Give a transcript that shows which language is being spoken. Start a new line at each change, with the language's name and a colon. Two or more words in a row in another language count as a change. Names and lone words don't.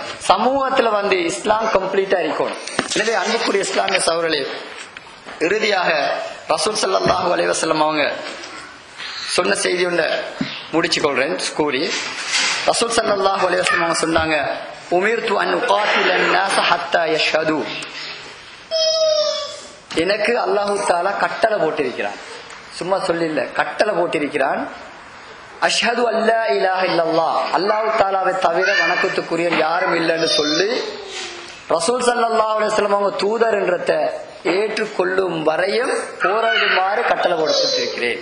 Tamil: சமூகத்துல இஸ்லாம் கம்ப்ளீட்டா இருக்கணும். எனவே அன்புக்குரிய இஸ்லாமிய சகோதரர்களே, இறுதியாக ரசூல்
Arabic: صلى الله عليه وسلم
Tamil: அவங்க சொன்ன செய்தி ஒன்றை முடிச்சு கொள்றேன் கூறி, ரசூல்
Arabic: صلى الله عليه وسلم
Tamil: சொன்னாங்க,
Arabic: أمرت أن أقاتل الناس حتى يشهدوا.
Tamil: எனக்கு
Arabic: الله تعالى
Tamil: கட்டளை போட்டிருக்கிறான், சும்மா சொல்லில்ல, கட்டளை போட்டிருக்கிறான்.
Arabic: أشهد أن لا إله إلا الله,
Tamil: அல்லாஹ் தஆலாவை தவிர வணக்கத்துக்குரிய யாரும் இல்லைன்னு சொல்லி ரசூல்
Arabic: صلى الله عليه وسلم
Tamil: அவங்க தூதர் என்றத ஏற்றுக்கொள்ளும் வரையும் போராடுமாறு கட்டளை கொடுத்திருக்கிறேன்.